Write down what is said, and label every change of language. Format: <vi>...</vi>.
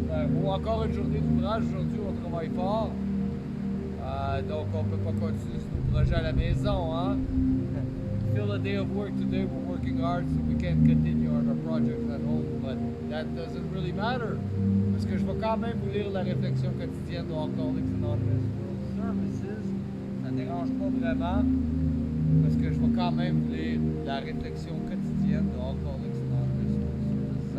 <fr>Bon, encore une journée d'ouvrage. Aujourd'hui, on travaille fort. Donc, on ne peut pas continuer nos projets à la maison. Hein?</fr> <en>Still a day of work today. We're working hard, so we can't continue our projects at home. But that doesn't really matter.</en> <fr>Parce que je vais quand même vous lire la réflexion quotidienne de Alcooliques Anonymes Services. Ça ne dérange pas vraiment. Parce que je vais quand même vous lire la réflexion quotidienne de Alcooliques Anonymes Services.</fr>